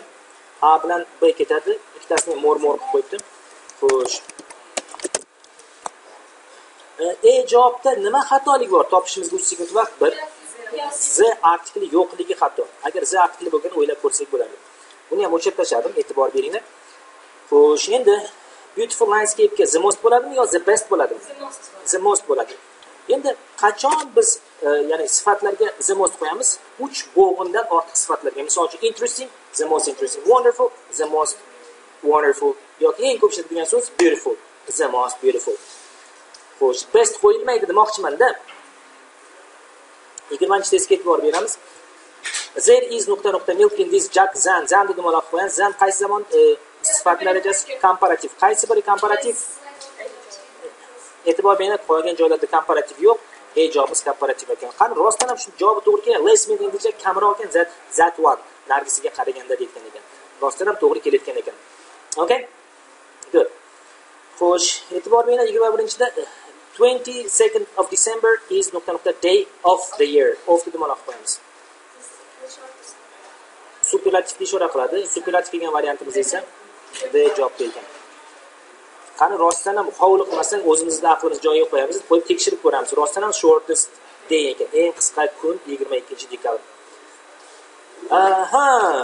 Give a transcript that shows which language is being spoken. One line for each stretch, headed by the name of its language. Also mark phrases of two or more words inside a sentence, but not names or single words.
Uzbek: A bilan B ketadi, ikkitasini mo'r qilib qo'yibdim. Xo'sh. Javobda nima xatolik bor? Topishimizga 3 sekund vaqt. 1. Z artikli yo'qligi xato. Agar Z artikli bo'lganda o'ylab ko'rsak bo'ladi. Buni ham o'chirib tashladim, e'tibor beringlar. Xo'sh, endi
English: beautiful landscape
Uzbek: ga
English: the most
Uzbek: bo'ladimi yo
English: the best
Uzbek: bo'ladimi?
English: The most
Uzbek: bo'ladi. Endi qachon biz ya'ni sifatlarga
English: the most
Uzbek: qo'yamiz? 3 bo'g'indan ortiq sifatlarga. Misol uchun interesting,
English: the most interesting,
Uzbek: wonderful,
English: the most wonderful
Uzbek: yoki eng ko'p ishlatilgan so'z beautiful,
English: the most beautiful.
Uzbek: Xo'sh, best qo'yilmaydi demoqchiman-da. 20-testga e'tibor beramiz.
English: There is milk in this jug.
Uzbek: Zan deb dumaloq qo'ygan. Zan qaysi zamon sifat darajasi komparativ. Qaysi biri komparativ? E'tibor beringlar, qolgan joylarda komparativ yo'q. Javobimiz komparativ ekan. Qani rostdan ham shu javob to'g'ri kelgan.
English: Less milk in this jug
Uzbek: kamroq ekan.
English: That one.
Uzbek: Nargisiga qaraganda deyotgan ekan. Rostdan ham to'g'ri kelayotgan ekan.
English: Okay? Good.
Uzbek: Xo'sh, e'tibor beringlar, 21-da
English: 22nd of December is day of the year.
Uzbek: Of deb dumaloq qo'yamiz. Superlativga ishora qiladi. Superlativ degan variantimiz esa D javobda ekan. Qani rostdan ham hovli qilmasdan o'zimizning aqlimiz joyiga qo'yamiz, qo'yib tekshirib ko'ramiz. Rostdan ham
English: shortest day
Uzbek: ekan. Eng qisqa kun 22-dekabr. Aha.